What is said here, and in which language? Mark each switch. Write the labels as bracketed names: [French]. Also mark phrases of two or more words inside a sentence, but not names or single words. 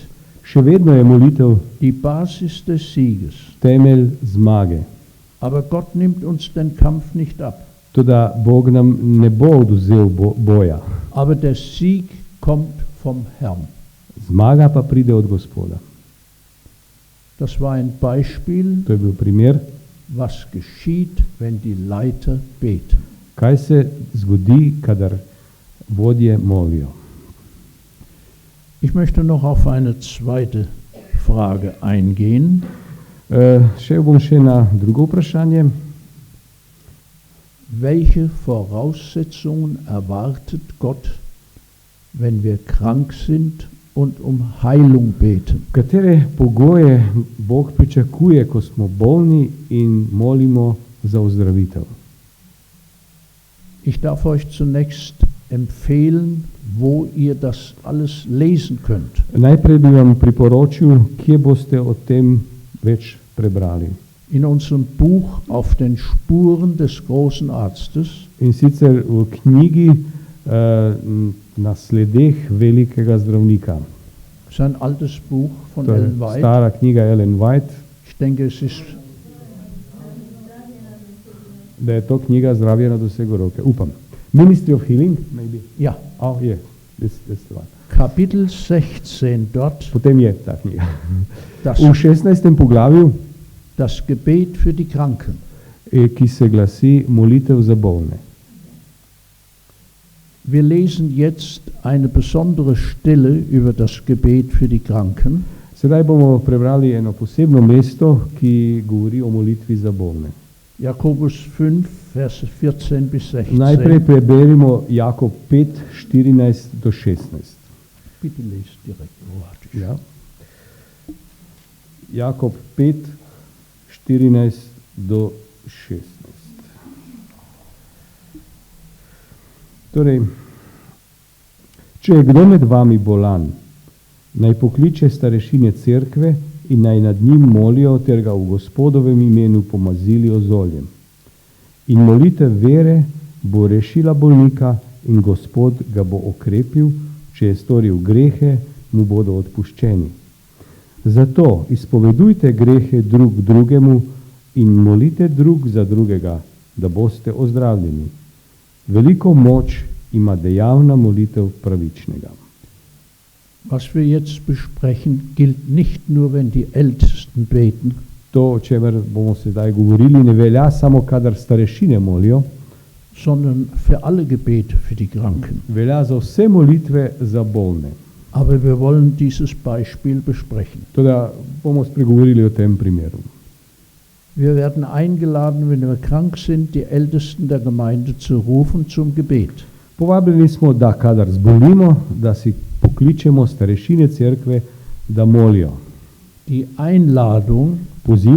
[Slovenian] Še vedno je molitev [German] die Basis des Sieges. [Slovenian] temelj zmage. [German] Aber Gott nimmt uns den Kampf nicht ab. [Slovenian] Toda Bog nam ne bo odvzel boja. [German] Aber der Sieg kommt vom Herrn. [Slovenian] Zmaga pa pride od Gospoda. [German] Das war ein Beispiel, [Slovenian] To je bil primer, [German] was geschieht, wenn die Leiter beten. [Slovenian] kaj se zgodi, kadar vodje molijo. [German] Ich möchte noch auf eine zweite Frage eingehen. [Slovenian] Šel bom še na drugo vprašanje. [German] Welche Voraussetzungen erwartet Gott, wenn wir krank sind und um Heilung beten? [Slovenian] Katere pogoje Bog pričakuje, ko smo bolni in molimo za ozdravitev? [German] Ich darf euch zunächst empfehlen, wo ihr das alles lesen könnt. [Slovenian] Najprej bi vam priporočil, kje boste o tem več prebrali. [German] In unserem Buch Auf den Spuren des großen Arztes [Slovenian] In sicer v knjigi Na sledeh velikega zdravnika. [German] Das ist ein altes Buch von [Slovenian] To je Ellen White. stara knjiga Ellen White. [German] Ich denke, es ist [Slovenian] da je to knjiga Zdravje na dosegu roke. Upam. [English] Ministry of Healing, maybe? [Slovenian] Ja. [English] Oh, yeah. That's the one. [German] Kapitel 16 dort. [Slovenian] Potem je ta knjiga. [German] Das, [Slovenian] V 16. poglavju, [German] das Gebet für die Kranken. [Slovenian] ki se glasi molitev za bolne. [German] Wir lesen jetzt eine besondere Stelle über das Gebet für die Kranken. [Slovenian] Sedaj bomo prebrali eno posebno mesto, ki govori o molitvi za bolne. [German] Jakobus 5, Verse 14 bis 16. [Slovenian] Najprej preberimo Jakob 5, 14 do 16. [German] Bitte lest direkt Kroatisch. [Slovenian] Ja. Jakob 5, 14 do 16. Torej, če je kdo med vami bolan, naj pokliče starešine cerkve in naj nad njim molijo ter ga v Gospodovem imenu pomazili z oljem. In molitev vere bo rešila bolnika in Gospod ga bo okrepil, če je storil grehe, mu bodo odpuščeni. Zato izpovedujte grehe drug drugemu in molite drug za drugega, da boste ozdravljeni. Veliko moč ima dejavna molitev pravičnega. [German] Was wir jetzt besprechen, gilt nicht nur, wenn die Ältesten beten, [Slovenian] To, o čemer bomo sedaj govorili, ne velja samo, kadar starešine molijo, [German] sondern für alle Gebete für die Kranken. [Slovenian] velja za vse molitve za bolne. [German] Aber wir wollen dieses Beispiel besprechen. [Slovenian] Toda bomo spregovorili o tem primeru. [German] Wir werden eingeladen, wenn wir krank sind, die Ältesten der Gemeinde zu rufen zum Gebet. [Slovenian] Povabljeni smo, da kadar zbolimo, da si pokličemo starešine cerkve, da molijo. [German] Die Einladung [Slovenian] Poziv,